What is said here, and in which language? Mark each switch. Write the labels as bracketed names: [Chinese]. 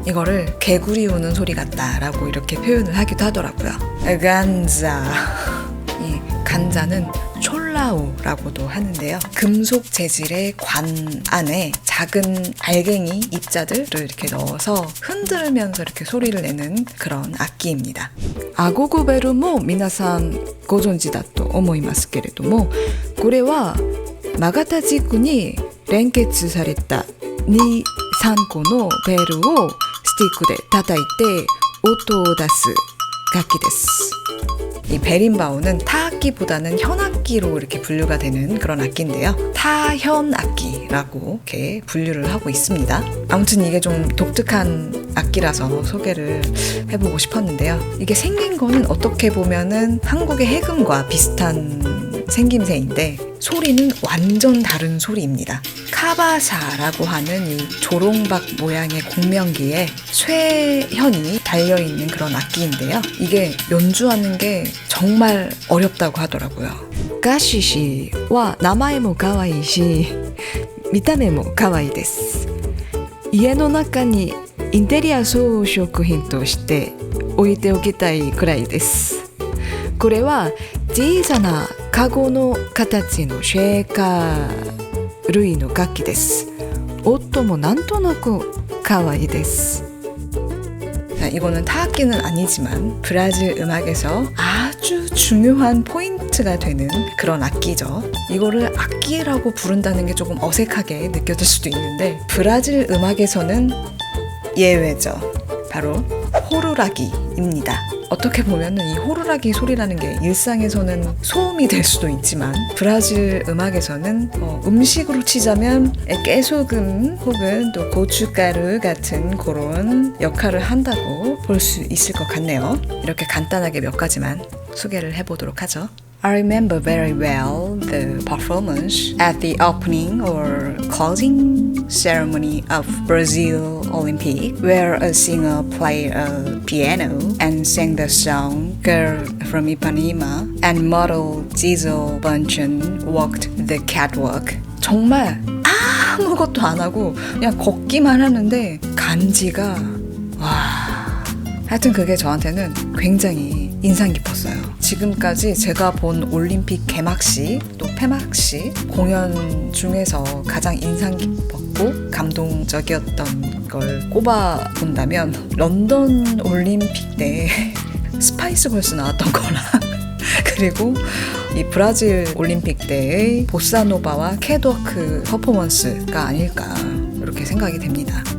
[Korean] 이거를 개구리 우는 소리 같다라고 이렇게 표현을 하기도 하더라고요. 간자. 이 간자는 촐라우라고도 하는데요. 금속 재질의 관 안에 작은 알갱이 입자들을 이렇게 넣어서 흔들면서 이렇게 소리를 내는 그런 악기입니다. [Japanese] 아고고베르も皆さんご存知だと思いますけれども、これは曲がった軸に連結された2、3個のベルをスティックで叩いて音を出す楽器です。 [Korean] 이 베린바오는 타악기보다는 현악기로 이렇게 분류가 되는 그런 악기인데요. 타현악기라고 이렇게 분류를 하고 있습니다. 아무튼 이게 좀 독특한 악기라서 소개를 해보고 싶었는데요. 이게 생긴 거는 어떻게 보면은 한국의 해금과 비슷한 생김새인데 소리는 완전 다른 소리입니다. 카바사라고 하는 이 조롱박 모양의 공명기에 쇠현이 달려있는 그런 악기인데요. 이게 연주하는 게 정말 어렵다고 하더라고요. [Japanese] 가시시와名前も可愛いし見た目も可愛いです。家の中にインテリア装飾品として置いておきたいくらいです。これは小さなカゴの形のシェーカー類の楽器です。音もなんとなく可愛いです。 [Korean] 이거는 타악기는 아니지만 브라질 음악에서 아주 중요한 포인트가 되는 그런 악기죠. 이거를 악기라고 부른다는 게 조금 어색하게 느껴질 수도 있는데 브라질 음악에서는 예외죠. 바로 호루라기입니다. 어떻게 보면은 이 호루라기 소리라는 게 일상에서는 소음이 될 수도 있지만 브라질 음악에서는 음식으로 치자면 깨소금 혹은 또 고춧가루 같은 그런 역할을 한다고 볼 수 있을 것 같네요. 이렇게 간단하게 몇 가지만 소개를 해보도록 하죠. [English] I remember very well the performance at the opening or closing ceremony of Brazil Olympic, where a singer played a piano and sang the song Girl from Ipanema, and model Gisele Bündchen walked the catwalk. [Korean] 정말 아무것도 안 하고 그냥 걷기만 하는데 간지가 와... 하여튼 그게 저한테는 굉장히 인상 깊었어요. 지금까지 제가 본 올림픽 개막식 또 폐막식 공연 중에서 가장 인상 깊었고 감동적이었던 걸 꼽아 본다면 런던 올림픽 때 스파이스 걸스 나왔던 거랑 그리고 이 브라질 올림픽 때의 보사노바와 캐드워크 퍼포먼스가 아닐까 이렇게 생각이 됩니다.